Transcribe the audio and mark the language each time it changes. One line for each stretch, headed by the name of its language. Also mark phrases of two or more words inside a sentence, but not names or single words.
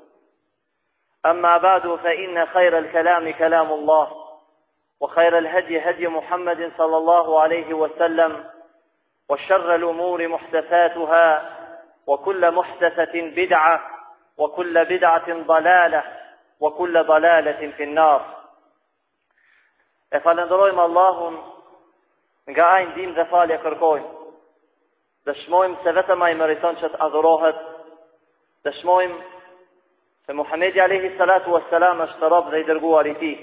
Arabic: أما بعد فإن خير الكلام كلام الله وخير الهدي هدي محمد صلى الله عليه وسلم وشر الأمور محدثاتها وكل محدثة بدعة وكل بدعة ضلالة وكل ضلالة في النار.
Albanian: Falenderojmë Allahun, nga ai ndihmë dhe falje kërkojmë. Dëshmojmë se vetëm ai meriton që të adhurohet. Dëshmojmë se Muhamedi
Arabic: عليه الصلاة والسلام
Albanian: është rob dhe i dërguar i tij.